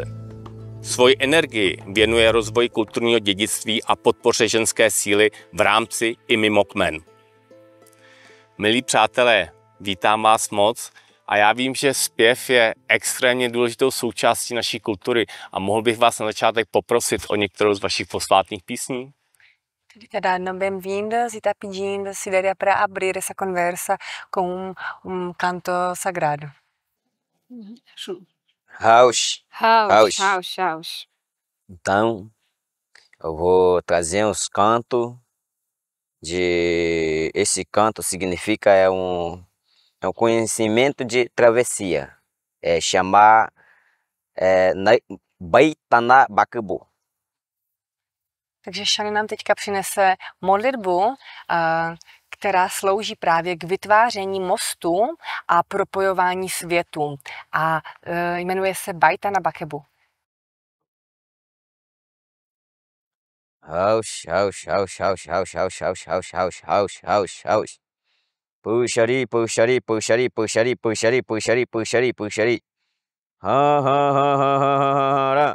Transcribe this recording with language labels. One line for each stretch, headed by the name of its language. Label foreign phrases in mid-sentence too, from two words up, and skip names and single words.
Czech: Svoji energii věnuje rozvoji kulturního dědictví a podpoře ženské síly v rámci i mimo kmen. Milí přátelé, vítám vás moc a já vím, že zpěv je extrémně důležitou součástí naší kultury a mohl bych vás na začátek poprosit o některou z vašich posvátných písní?
Portuguese: Então, bem-vindas e está pedindo se daria para abrir essa conversa com canto sagrado. House. House. Então, eu vou trazer uns cantos de... Esse canto significa é um conhecimento de travessia. É chamar Baitana Bakebu.
Czech: Takže Sean nám teďka přinese modlitbu, která slouží právě k vytváření mostu a propojování světů a jmenuje se Baitana Bakebu. House. Puxari. Ha.